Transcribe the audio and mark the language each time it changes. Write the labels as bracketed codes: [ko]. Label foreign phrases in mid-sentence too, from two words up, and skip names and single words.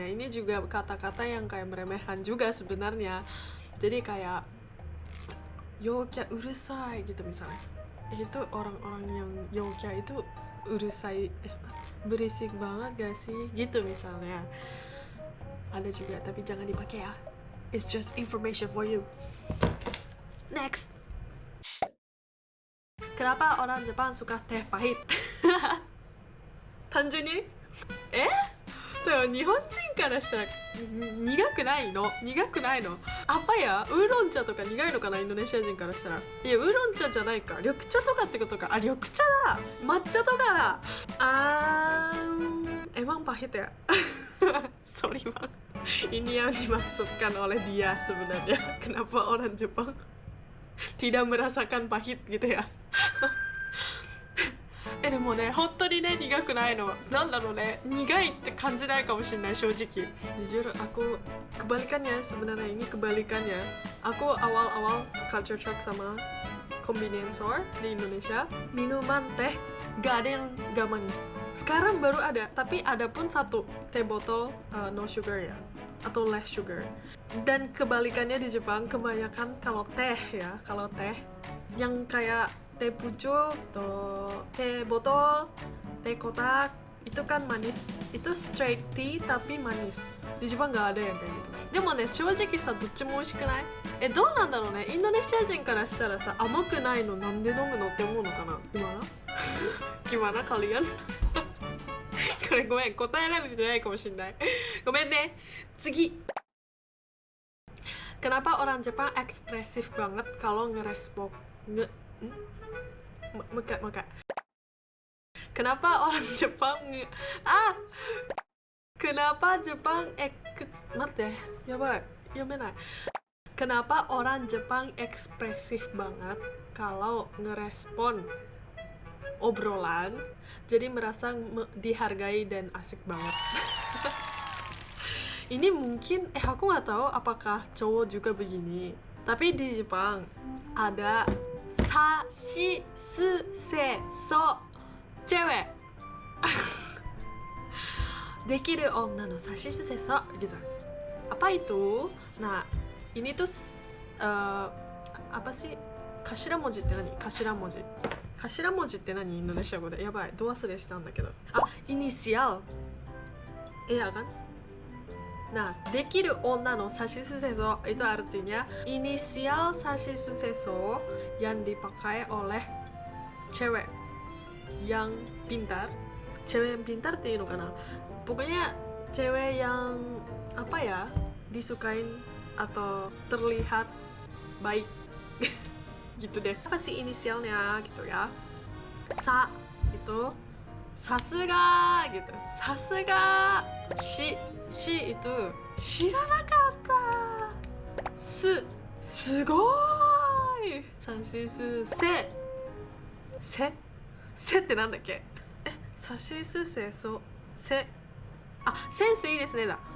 [id] Ini juga kata-kata yang kayak meremehkan juga sebenarnya. Jadi kayak [ja] 陽キャうるさい [id] gitu misalnya. Itu orang-orang yang yokya itu urusai berisik banget gak sih gitu misalnya. Ada juga tapi jangan dipakai ya. [en] It's just information for you. Next. [id] Kenapa orang Jepang suka teh pahit? [ja] 単純にでも日本人からしたら苦くないの [id] apa ya? [ja] ウーロン茶とか苦いのかな、インドネシア人からしたら。いや、ウーロン茶じゃないか、緑茶とかってことか。あ、緑茶だ、抹茶とかだ。 [id] emang pahit ya? Sorry bang, ini yang dimaksudkan oleh dia sebenarnya. Kenapa orang Jepang tidak merasakan pahit gitu ya? でもね、本当にね、苦くないの。なんだろうね、苦いって感じないかもしれない、正直。 Jujur, aku kebalikannya sebenarnya, ini kebalikannya. Aku awal-awal [en] culture shock [id] sama [en] convenience store [id] di Indonesia. Minuman teh gak ada yang gak manis. Sekarang baru ada, tapi ada pun satu teh botol [en] no sugar [id] ya, atau [en] less sugar. [id] Dan kebalikannya di Jepang, kebanyakan kalau teh ya, kalau teh yang kayak teh pucuk, teh botol, teh kotak, itu kan manis. Itu [en] straight tea [id] tapi manis. Di Jepang nggak ada yang kayak gitu. [ja] でもね、正直さ、どっちも美味しくない？どうなんだろうね。インドネシア人からしたらさ、甘くないのなんで飲むのって思うのかな。 [id] Gimana kalian? [ja] これごめん、答えられてないかもしれない。ごめんね。次. [id] Kenapa orang Jepang ekspresif banget kalau ngerespon Maka. Kenapa orang Jepang Kenapa Jepang [ja] 待って、やばい、読めない. [id] Kenapa orang Jepang ekspresif banget kalau ngerespon obrolan, jadi merasa dihargai dan asik banget. Ini mungkin aku nggak tahu apakah cowok juga begini. Tapi di Jepang ada [ja] さしすせそ [id] cewek. [ja] できる女のさしすせそ gitu. [id] Apa itu? Nah, ini tuh apa sih? [ja] Kashiramoji って何? Kashiramoji. Kashiramojiって何? インドネシア語で。やばい、ど忘れしたんだけど。inisial. [id] Iya kan? Nah, [ja] できる女のさしすせそ [id] itu artinya inisial sasisuseso yang dipakai oleh cewek yang pintar. Cewek yang pintar itu [ja] のかな. [id] Pokoknya cewek yang apa ya, disukain atau terlihat baik. Gitu deh. Apa sih inisialnya gitu ya? Sa itu sasuga gitu. Sasuga. Shi itu 知らなかった。 [ja] すごーい。さしすせってなんだっけ？さしすせそせセンスいいですねだ。